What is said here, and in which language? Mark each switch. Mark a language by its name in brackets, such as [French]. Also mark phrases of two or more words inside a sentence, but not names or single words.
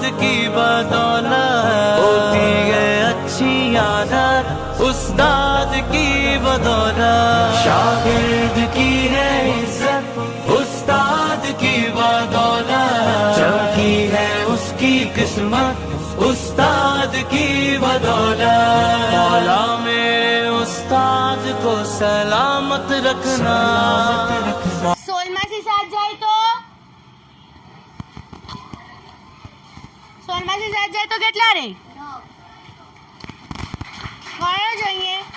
[Urdu] کی بدولت، ہوتی ہے اچھی عادت استاد کی بدولت، شاگرد کی ہے عزت استاد کی بدولت، چمکی ہے اس کی قسمت استاد کی بدولت، مولا میرے استاد کو سلامت رکھنا۔ [Gujarati] સોલમાસી સાથ જાય તો સોલમાસી સાથ જાય તો કેટલા રે ગણો જોઈએ।